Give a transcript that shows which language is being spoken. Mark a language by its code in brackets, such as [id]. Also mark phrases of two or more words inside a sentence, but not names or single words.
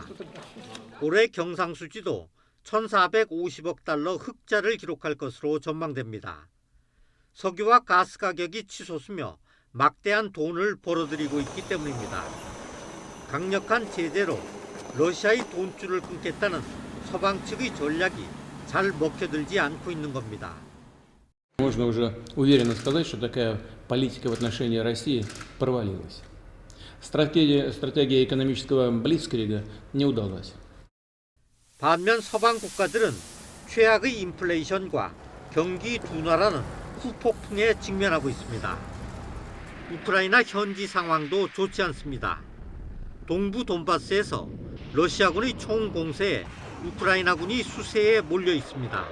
[ko] 올해 경상수지도 1,450억 달러 흑자를 기록할 것으로 전망됩니다. 석유와 가스 가격이 치솟으며 막대한 돈을 벌어들이고 있기 때문입니다. 강력한 제재로 러시아의 돈줄을 끊겠다는 서방 측의 전략이 잘 먹혀들지 않고 있는 겁니다. [ru] Можно уже уверенно сказать, что такая политика в отношении России провалилась. Стратегия экономического блицкрига не удалась. [ko] 반면 서방 국가들은 최악의 인플레이션과 경기 둔화라는 후폭풍에 직면하고 있습니다. 우크라이나 현지 상황도 좋지 않습니다. 동부 돈바스에서 러시아군의 총공세에 우크라이나군이 수세에 몰려 있습니다.